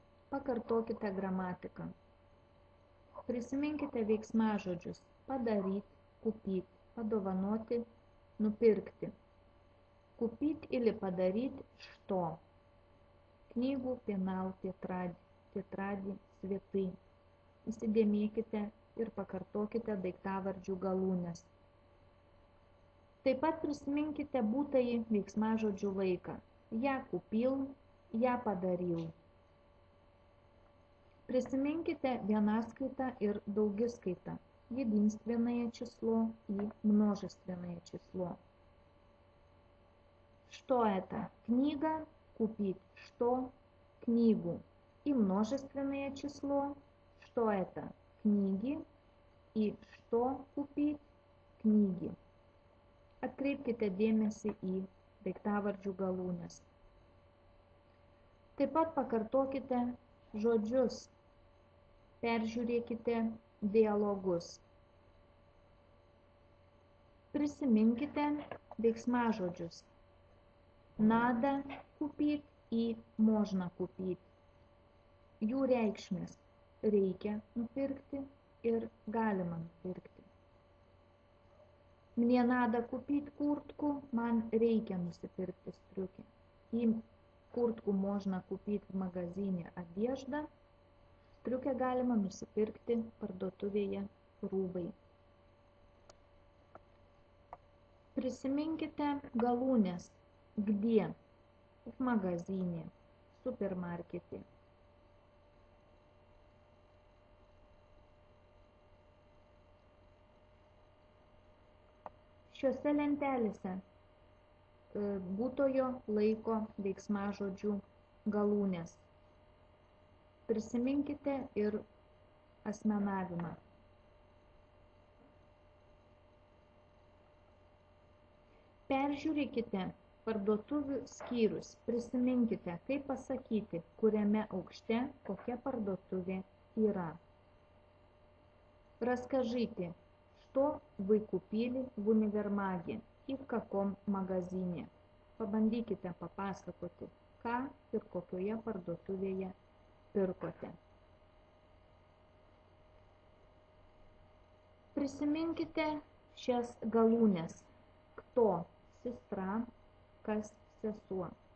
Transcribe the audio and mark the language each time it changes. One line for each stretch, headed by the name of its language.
Lithuanian: Pakartokite gramatiką. Prisiminkite veiksmažodžius
Russian: подарить, купить,
Lithuanian: padovanoti, nupirkti.
Russian: Купить или подарить что?
Lithuanian: Knygų, penal, tėtradį, cvetai. Įsidėmėkite ir pakartokite daiktavardžių galūnes. Taip pat prisiminkite būtąjį veiksmažodžių laiką.
Russian: Я купил, я подарил.
Lithuanian: Присiminkite vienaskaitą ir daugiskaitą.
Russian: Единственное число и множественное число. Что это? Книга. Купить. Что? Книгу. И множественное число. Что это? Книги. И что купить? Книги.
Lithuanian: Atkreipkite dėmesį į daiktavardžių galūnes. Taip pat pakartokite žodžius. Peržiūrėkite dialogus. Prisiminkite veiksmažodžius.
Russian: Надо купить и можно купить.
Lithuanian: Jų reikšmės reikia nupirkti ir galima nupirkti.
Russian: Мне надо купить куртку,
Lithuanian: man reikia nusipirkti striukę.
Russian: И куртку можно купить в магазине одежда.
Lithuanian: Striukę galima nusipirkti parduotuvėje rūbai. Prisiminkite galūnes.
Russian: Где? В магазине, в супермаркете.
Lithuanian: Šiuose lentelėse būtojo laiko veiksmažodžių galūnės. Prisiminkite ir asmenavimą. Peržiūrėkite parduotuvių skyrius. Prisiminkite, kaip pasakyti, kuriame aukšte kokia parduotuvė yra.
Russian: Расскажите, что вы купили в универмаге и в каком магазине.
Lithuanian: Pabandykite papasakoti, ką ir kokioje parduotuvėje pirkote. Prisiminkite šias galūnes.
Russian: Кто? Сестра.
Lithuanian: Kas? Sesuo.